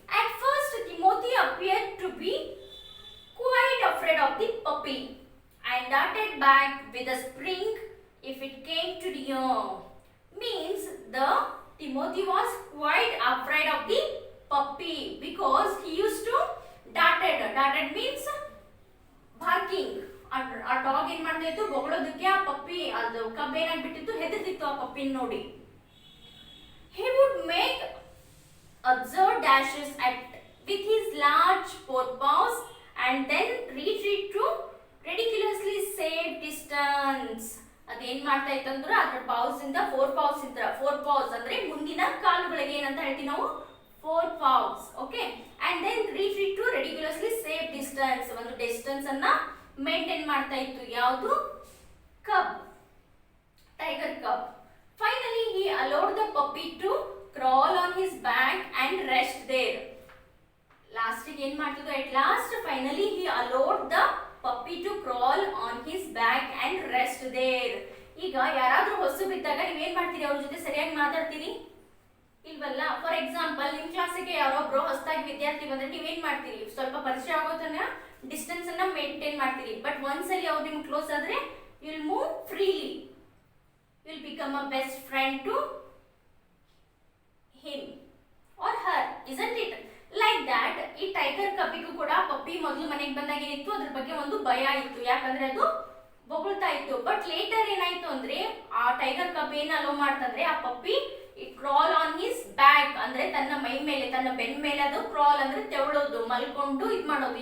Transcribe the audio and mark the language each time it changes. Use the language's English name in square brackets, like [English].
[English] At first, Timothy appeared to be quite afraid of the puppy and darted back with a spring if it came to the young. Means the Timothy was quite afraid of the puppy because he used to darted means barking. [Kannada] ಆ dog ಏನ್ ಮಾಡ್ತಾ ಇತ್ತು, ಬೊಗಳೋದಕ್ಕೆ ಆ ಪಪ್ಪಿ ಅದು ಕಬ್ಬು ಏನಾಗ್ಬಿಟ್ಟಿತ್ತು, ಹೆದರ್ತಿತ್ತು ಆ ಪಪ್ಪಿನ ನೋಡಿ. [English] He would make absurd dashes with his large forepaws and then retreat to ridiculously safe distance. [Kannada] ಅದೇನ್ ಮಾಡ್ತಾ ಇತ್ತು ಅಂದ್ರೆ ಅದರ ಪಾವ್ಸ್ ಇಂದ ಫೋರ್ ಪಾವ್ಸ್ ಅಂದ್ರೆ ಮುಂದಿನ ಕಾಲುಗಳಿಗೆ ಏನಂತ ಹೇಳ್ತೀವಿ ನಾವು, four ಪಾವ್ಸ್. Okay. [English] and then retreat to ridiculously safe distance, [Kannada] ಒಂದು ಡಿಸ್ಟೆನ್ಸ್ ಅನ್ನ ಮೇಂಟೈನ್ ಮಾಡ್ತಾ ಇತ್ತು. ಯಾವುದು? ಕಬ್, ಟೈಗರ್ ಕಬ್. [English] Finally, he allowed the puppy to crawl on his back and rest there. [Kannada] Last ಏನ್ ಮಾಡ್ತಿದ್ದು? [English] At last, finally, he allowed the puppy to crawl on his back and rest there. [Kannada] ಈಗ ಯಾರಾದ್ರೂ ಹೊಸಬಿದ್ದಾಗ ನೀವೇನ್ ಮಾಡ್ತೀರಿ? ಅವ್ರ ಜೊತೆ ಸರಿಯಾಗಿ ಮಾತಾಡ್ತೀರಿ ಇಲ್ವಲ್ಲ? ಫಾರ್ ಎಕ್ಸಾಂಪಲ್, ನಿಮ್ ಕ್ಲಾಸಿಗೆ ಯಾರೊಬ್ರು ಹೊಸದಾಗಿ ವಿದ್ಯಾರ್ಥಿ ಬಂದ್ರೆ ನೀವೇನ್ ಮಾಡ್ತೀರಿ? ಸ್ವಲ್ಪ ಪರಿಚಯ ಆಗೋತನ ಡಿಸ್ಟೆನ್ಸ್ ಅನ್ನ ಮೇಂಟೈನ್ ಮಾಡ್ತೀರಿ. ಬಟ್ ಒಂದ್ಸಲಿ ಅವ್ರು ನಿಮ್ಗೆ ಕ್ಲೋಸ್ ಆದ್ರೆ [English] You will move freely. You will become a best friend to him or her, isn't it? Like that, [Kannada] ಈ ಟೈಗರ್ ಕಬ್ಬಿಗೂ ಕೂಡ ಪಪ್ಪಿ ಮೊದಲು ಮನೆಗೆ ಬಂದಾಗ ಏನಿತ್ತು, ಅದ್ರ ಬಗ್ಗೆ ಒಂದು ಭಯ ಇತ್ತು. ಯಾಕಂದ್ರೆ ಅದು ಬೊಗಳ್ತಾ ಇತ್ತು. ಬಟ್ ಲೇಟರ್ ಏನಾಯ್ತು ಅಂದ್ರೆ ಆ ಟೈಗರ್ ಕಬ್ ಏನ್ ಅಲೋ ಮಾಡ್ತಂದ್ರೆ ಆ ಪಪ್ಪಿ [English] crawl on his back [Kannada] ಅಂದ್ರೆ ತನ್ನ ಮೈ ಮೇಲೆ ತನ್ನ ಬೆನ್ನ ಮೇಲೆ ಅದು ಕ್ರಾಲ್ ಅಂದ್ರೆ ತೆವಳೋದು, ಮಲ್ಕೊಂಡು ಇದು ಮಾಡೋದು.